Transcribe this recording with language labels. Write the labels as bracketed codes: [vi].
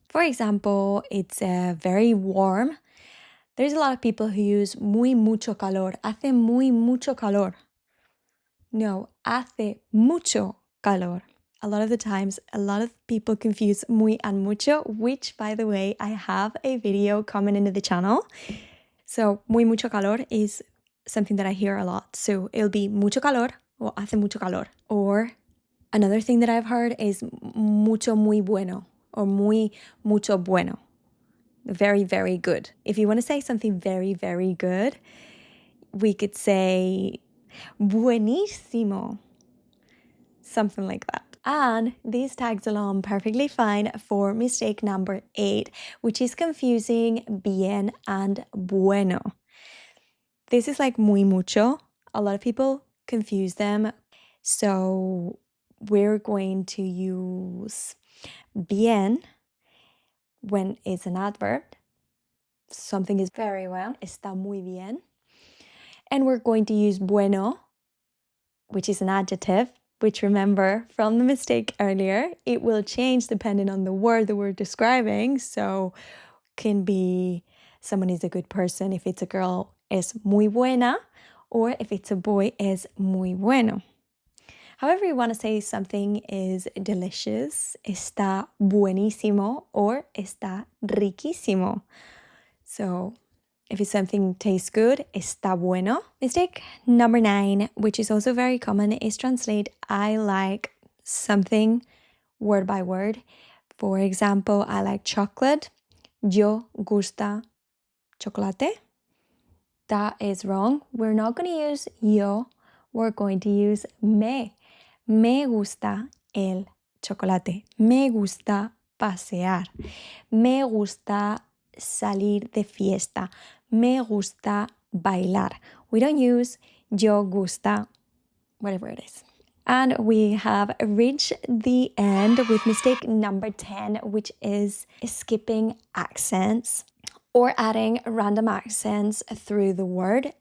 [en] For example, it's very warm. There's a lot of people who use [es] muy mucho calor. Hace muy mucho calor. No, hace mucho calor. [en] A lot of the times, a lot of people confuse muy and mucho, which, by the way, I have a video coming into the channel. So, [es] muy mucho calor [en] is something that I hear a lot. So, it'll be [es] mucho calor [en] or [es] hace mucho calor. [en] Or another thing that I've heard is [es] mucho muy bueno [en] or [es] muy mucho bueno. [en] Very, very good. If you want to say something very, very good, we could say buenísimo. Something like that. And this tags along perfectly fine for mistake number 8, which is confusing bien and bueno. This is like muy mucho. A lot of people confuse them. So we're going to use bien when it's an adverb. Something is very well. [es] Está muy bien. [en] And we're going to use bueno, which is an adjective, which remember from the mistake earlier, it will change depending on the word that we're describing. So can be someone is a good person. If it's a girl, [es] es muy buena. [en] Or if it's a boy, [es] es muy bueno. [en] However you want to say something is delicious, [es] está buenísimo [en] or [es] está riquísimo. [en] So if it's something tastes good, [es] está bueno. [en] Mistake number 9, which is also very common, is translate I like something word by word. For example, I like chocolate. [es] Yo gusta chocolate. [en] That is wrong. We're not going to use yo. We're going to use me. [es] Me gusta el chocolate. Me gusta pasear. Me gusta salir de fiesta. Me gusta bailar. [en] We don't use [es] yo gusta, [en] whatever it is. And we have reached the end with mistake number 10, which is skipping accents or adding random accents through the word.